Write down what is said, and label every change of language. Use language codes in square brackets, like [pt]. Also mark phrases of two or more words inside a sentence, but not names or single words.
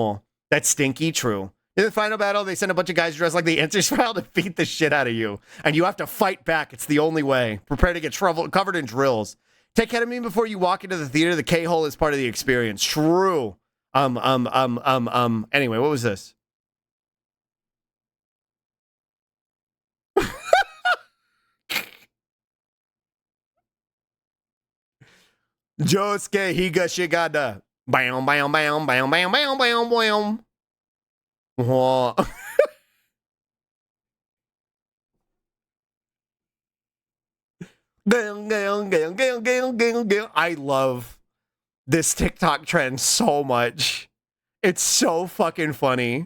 [en] Oh, that's stinky. True. In the final battle, they send a bunch of guys dressed like the Anti-Spiral to beat the shit out of you. And you have to fight back. It's the only way. Prepare to get covered in drills. Take ketamine before you walk into the theater. The K-hole is part of the experience. True. Anyway, what was this? Josuke Higashigata. Bam, bam, bam, bam, bam, bam, bam, bam. Whoa. I love this TikTok trend so much. It's so fucking funny.